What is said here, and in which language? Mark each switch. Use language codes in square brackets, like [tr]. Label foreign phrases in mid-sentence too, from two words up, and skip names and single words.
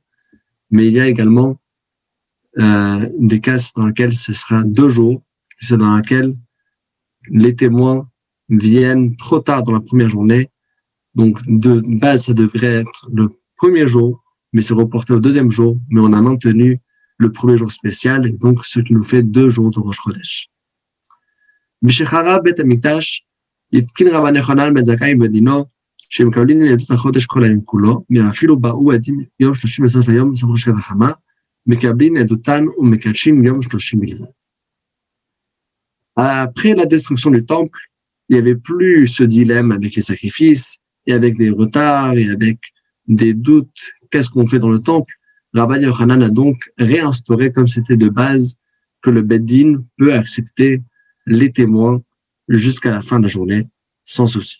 [fr] Mais il y a également des cas dans lesquels ce sera 2 jours. C'est dans lesquels les témoins viennent trop tard dans la première journée. Donc, de base, ça devrait être le premier jour, mais c'est reporté au 2e jour. Mais on a maintenu le premier jour spécial, et donc ce qui nous fait 2 jours de Rosh Chodesh. [he] משחרב בית המקדש, התקין רבן יוחנן בן זכאי בדינו, שמקבלים לעדות החודש כל היום כולו, ואפילו באו עדים יום 30 בסוף היום, בסוף ראש החמה, מקבלים עדותן ומקדשים יום 30 בלבד. [fr] Après la destruction du temple, il n'y avait plus ce dilemme avec les sacrifices, et avec des retards, et avec des doutes, qu'est-ce qu'on fait dans le temple. Rabban Yochanan a donc réinstauré, comme c'était de base, que le Beddin peut accepter les témoins jusqu'à la fin de la journée, sans souci.